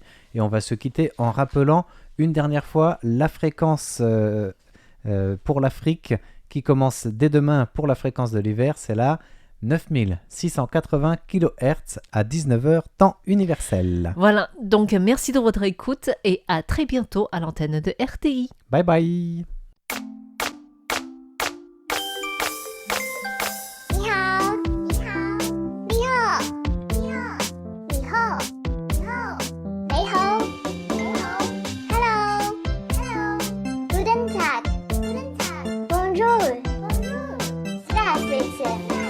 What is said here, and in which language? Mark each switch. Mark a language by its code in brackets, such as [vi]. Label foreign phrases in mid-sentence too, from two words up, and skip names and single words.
[fr] Et on va se quitter en rappelant une dernière fois la fréquence pour l'Afrique qui commence dès demain pour la fréquence de l'hiver. C'est la 9680 kHz à 19h temps universel. Voilà, donc merci de votre écoute et à très bientôt à l'antenne de RTI. Bye bye. [zh] 你好，你好，你好，你好，你好，你好，你好，你好， [en] Hello，Hello， [de] Guten Tag，Guten Tag， [fr] Bonjour，Bonjour， [de] Здравствуйте。